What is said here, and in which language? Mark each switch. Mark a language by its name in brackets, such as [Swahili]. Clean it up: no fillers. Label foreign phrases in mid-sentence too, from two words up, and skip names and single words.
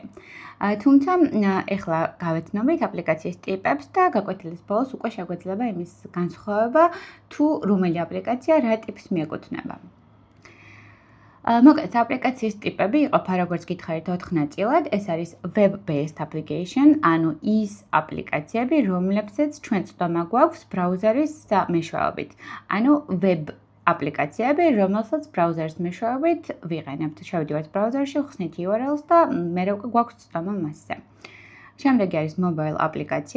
[Georgian] თუმცა ეხლა გავეთნობით აპლიკაციის ტიპებს და გაკვეთილის ბოლოს უკვე შეგვეძლება იმის განსხვავება, თუ რომელი აპლიკაცია რა ტიპს მიეკუთვნება. მოკლედ, აპლიკაციის ტიპები იყოფა როგორც გითხარით 4 ნაწილად. ეს არის [English] web-based application, [Georgian] ანუ ის აპლიკაციები, რომლებსაც ჩვენ წვდომა გვაქვს ბრაუზერის მეშვეობით. ანუ web აპლიკაციები, რომელსაც ბრაუზერის მეშვეობით ვიყენებთ. შევდივართ ბრაუზერში, ვხსნით URL-ს და მერე უკვე გვაქვს წვდომა მასზე. შემდეგი არის mobile აპლიკაცია.